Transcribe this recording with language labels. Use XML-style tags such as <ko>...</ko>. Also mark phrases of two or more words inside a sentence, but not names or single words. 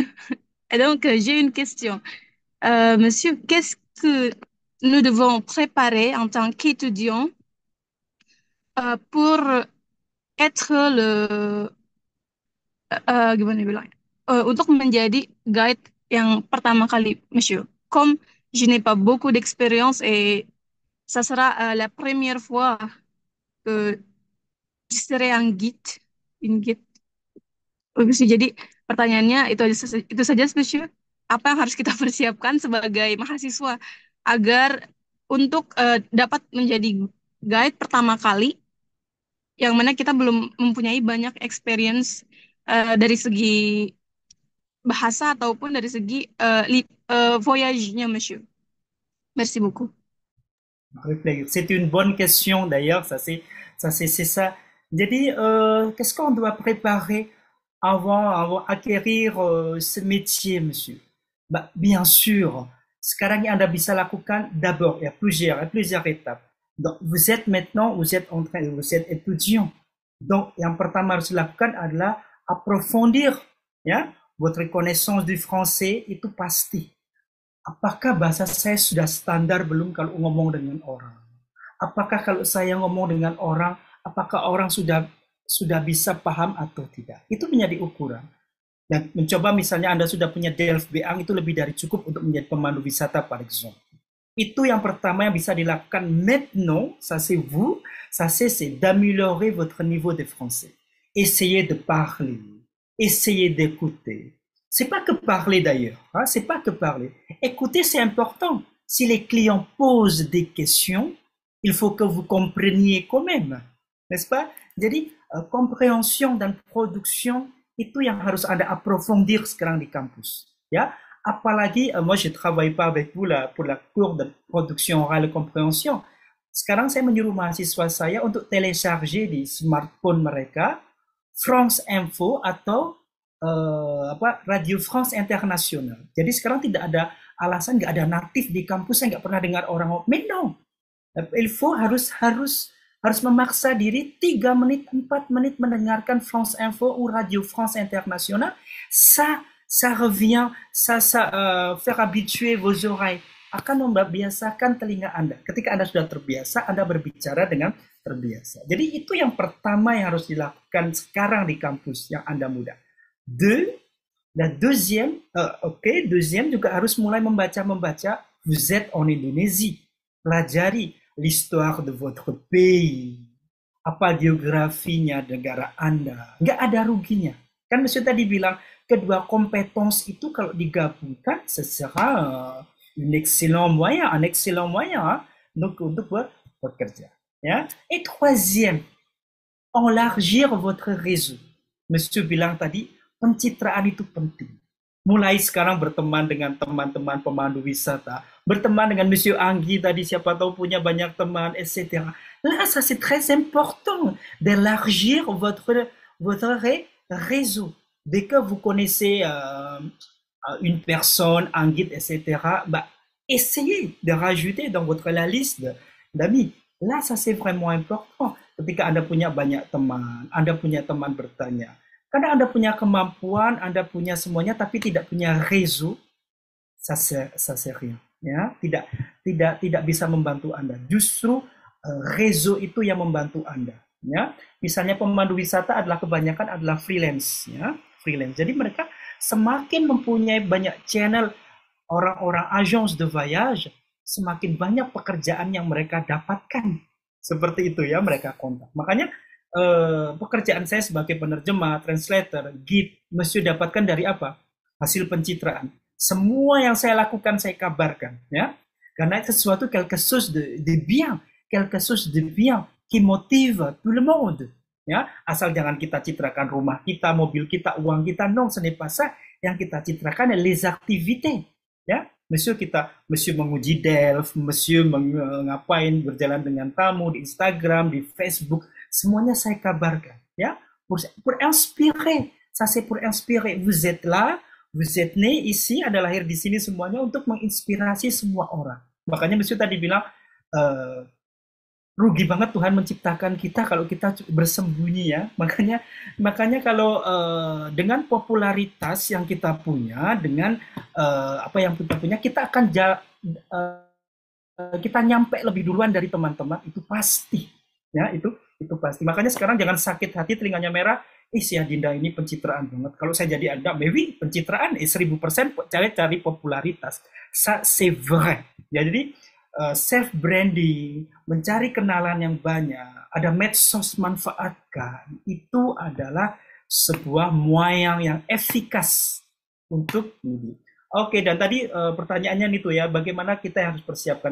<fr>Et donc, j'ai une question. Monsieur, qu'est-ce que nous devons préparer en tant qu'étudiants pour être</fr> <id>gimana bilang untuk menjadi guide yang pertama kali,</id> <fr>Monsieur. Comme je n'ai pas beaucoup d'expérience et ça sera la première fois que je serai un guide, une guide. Monsieur,</fr> <id>jadi pertanyaannya itu saja, Monsieur. Apa yang harus kita persiapkan sebagai mahasiswa agar untuk dapat menjadi guide pertama kali, yang mana kita belum mempunyai banyak experience dari segi bahasa ataupun dari segi voyage-nya, Monsieur.</id> <fr>Merci beaucoup. C'est une bonne question d'ailleurs, c'est ça. Jadi, qu'est-ce qu'on doit préparer avant acquérir ce métier, monsieur? Bah, bien sûr,</fr> <id>sekarang yang Anda bisa lakukan,</id> <fr>d'abord, il y a plusieurs étapes. Donc, vous êtes étudiant. Donc,</fr> <id>yang pertama harus dilakukan adalah approfondir, ya,</id> <fr>votre connaissance du français</fr> <id>itu pasti. Apakah bahasa saya sudah standar belum kalau ngomong dengan orang? Apakah kalau saya ngomong dengan orang, apakah orang sudah bisa paham atau tidak? Itu menjadi ukuran. Dan mencoba misalnya Anda sudah punya DELF B1 itu lebih dari cukup untuk menjadi pemandu wisata</id> <fr>par exemple.</fr> <id>Itu yang pertama yang bisa dilakukan</id> <fr>maintenant, ça c'est vous, ça c'est d'améliorer votre niveau de français. Essayez de parler, essayez d'écouter. C'est pas que parler d'ailleurs, hein, c'est pas que parler. Écouter, c'est important. Si les clients posent des questions, il faut que vous compreniez quand même, n'est-ce pas?</fr> <id>Jadi, compréhension dan production itu yang harus Anda approfondir sekarang di kampus, ya. Apalagi,</id> <fr>moi je travaille pas avec vous là pour la cours de production orale et compréhension.</fr> <id>Sekarang saya menyuruh mahasiswa saya untuk télécharger di smartphone mereka France Info atau Radio France International. Jadi sekarang tidak ada alasan, nggak ada natif di kampus, saya nggak pernah dengar orang.</id> <fr>Mais non, il faut</fr> <id>harus memaksa diri 3 menit, 4 menit mendengarkan France Info ou Radio France International.</id> <fr>Ça revient, faire habituer vos oreilles,</fr> <id>akan membiasakan telinga Anda. Ketika Anda sudah terbiasa, Anda berbicara dengan terbiasa. Jadi itu yang pertama yang harus dilakukan sekarang di kampus yang Anda muda. Deuxième juga harus mulai membaca.</id> <fr>Vous êtes en Indonésie, pelajari l'histoire de votre pays,</fr> <id>apa geografinya negara Anda. Nggak ada ruginya. Kan Monsieur tadi bilang, kedua kompetens itu kalau digabungkan,</id> <fr>ce sera un excellent moyen</fr> <id>untuk bekerja.</id> <fr>Ya. Et troisième, élargir votre réseau.</fr> <id>Monsieur bilang tadi, pencitraan itu penting. Mulai sekarang berteman dengan teman-teman pemandu wisata, berteman dengan Monsieur Anggi tadi, siapa tahu punya banyak teman, etc.</id> <fr>Là, ça c'est très important d'élargir votre réseau. Dès que vous connaissez une personne, un guide, etc., bah, essayez de rajouter dans la liste d'amis. Là, ça c'est vraiment important.</fr> <id>Ketika Anda punya banyak teman, Anda punya teman bertanya. Kadang Anda punya kemampuan, Anda punya semuanya, tapi tidak punya réseau,</id> <fr>ça c'est rien.</fr> <id>Ya, tidak bisa membantu Anda. Justru réseau itu yang membantu Anda. Ya, misalnya pemandu wisata kebanyakan adalah freelance. Ya, freelance. Jadi mereka semakin mempunyai banyak channel orang-orang</id> <fr>agence de voyage,</fr> <id>semakin banyak pekerjaan yang mereka dapatkan. Seperti itu ya, mereka kontak. Makanya pekerjaan saya sebagai penerjemah, translator, guide, Monsieur dapatkan dari apa? Hasil pencitraan. Semua yang saya lakukan saya kabarkan, ya. Karena sesuatu</id> <fr>quelque chose de bien qui motive tout le monde.</fr> <id>Ya, asal jangan kita citrakan rumah kita, mobil kita, uang kita,</id> <fr>non, ce n'est pas ça.</fr> <id>yang kita citrakan</id> <fr>les activités,</fr> <id>ya. Monsieur menguji Delft, Monsieur ngapain berjalan dengan tamu di Instagram, di Facebook, semuanya saya kabarkan, ya.</id> <fr>Pour inspirer, ça c'est pour inspirer. Vous êtes là, vous êtes né ici,</fr> <id>ada lahir di sini semuanya untuk menginspirasi semua orang. Makanya Monsieur tadi bilang, rugi banget Tuhan menciptakan kita kalau kita bersembunyi ya. Makanya kalau dengan popularitas yang kita punya, dengan apa yang kita punya, kita akan kita nyampe lebih duluan dari teman-teman, itu pasti. Ya, itu pasti. Makanya sekarang jangan sakit hati, telinganya merah. Si Adinda ini pencitraan banget. Kalau saya jadi Anda, maybe pencitraan 1000% cari popularitas.</id> <fr>Ça c'est vrai.</fr> <id>Ya, jadi</id> <en>self branding,</en> <id>mencari kenalan yang banyak, ada medsos manfaatkan, itu adalah sebuah moyen yang efikas untuk ini. Oke, dan tadi pertanyaannya itu ya, bagaimana kita harus persiapkan.</id>